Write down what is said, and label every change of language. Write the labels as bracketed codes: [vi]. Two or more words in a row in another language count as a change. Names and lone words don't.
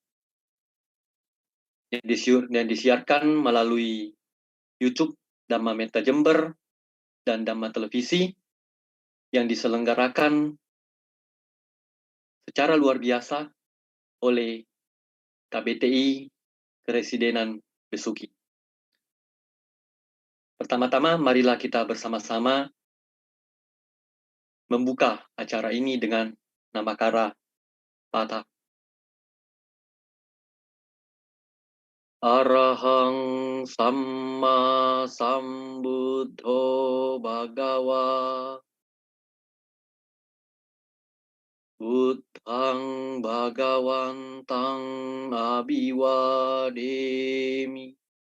[id] yang disiarkan melalui YouTube Dhamma Metta Jember dan Dhamma Televisi yang diselenggarakan secara luar biasa oleh KBTI Keresidenan Besuki. Pertama-tama, marilah kita bersama-sama membuka acara ini dengan Namakara Patha. [pi] Arahang Samma Sambuddho Bhagawa Buddhang Bhagawantang Abhiwademi